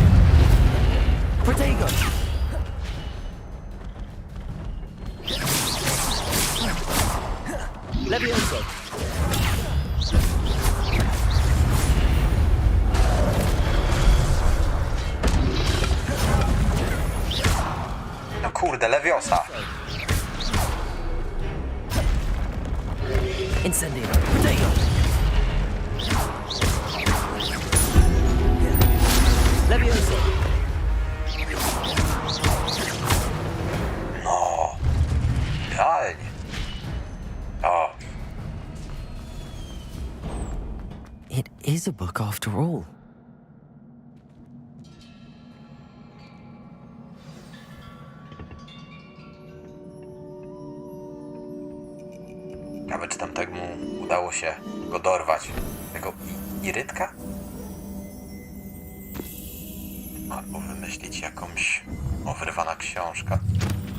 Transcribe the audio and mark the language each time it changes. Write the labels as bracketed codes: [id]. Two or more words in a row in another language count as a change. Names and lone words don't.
[la] Protego! Levioso! [pl] No kurde, Leviosa! [la] Incendio! Protego! [pl] Levioso! No! Idealnie! O! [en] It is a book after all. [pl] Ciekawe, czy tam tak mu udało się go dorwać. Tego irytka? Albo wymyślić jakąś wyrwana książka.